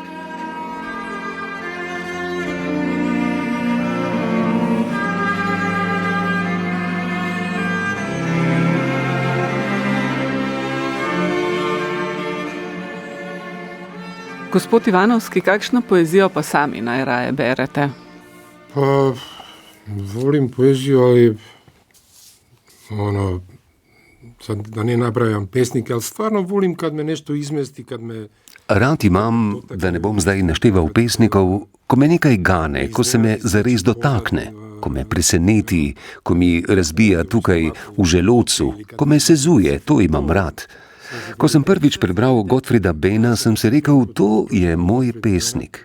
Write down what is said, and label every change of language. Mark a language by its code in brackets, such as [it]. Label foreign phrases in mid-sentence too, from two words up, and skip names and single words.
[sl] Gospod Ivanovski, kakšno poezijo pa sami najraje berete? [sr] Pa volim poeziju, ali da ne nabrajam pesnike, ali stvarno volim, kad me nešto izmesti, kad me... [sl] Rad imam, da ne bom zdaj našteval pesnikov, ko me nekaj gane, ko se me zares dotakne, ko me preseneti, ko mi razbija tukaj v želodcu, ko me sezuje, to imam rad. Ko sem prvič prebral Gottfrieda Benna, sem si rekel, to je moj pesnik.